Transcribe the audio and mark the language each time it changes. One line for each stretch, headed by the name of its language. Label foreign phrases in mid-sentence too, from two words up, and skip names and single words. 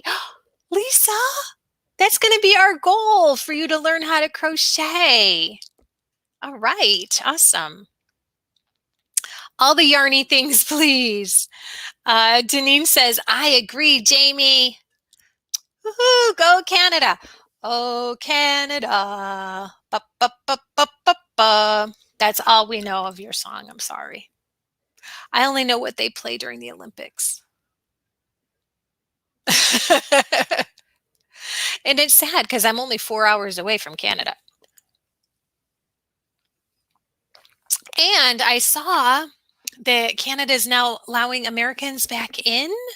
English: Lisa, that's going to be our goal for you to learn how to crochet. All right, awesome. All the yarny things, please. Deneen says, I agree, Jamie. Woohoo, go Canada. Oh, Canada. Ba, ba, ba, ba, ba, ba. That's all we know of your song. I'm sorry. I only know what they play during the Olympics. And it's sad because I'm only 4 hours away from Canada. And I saw that Canada is now allowing Americans back in.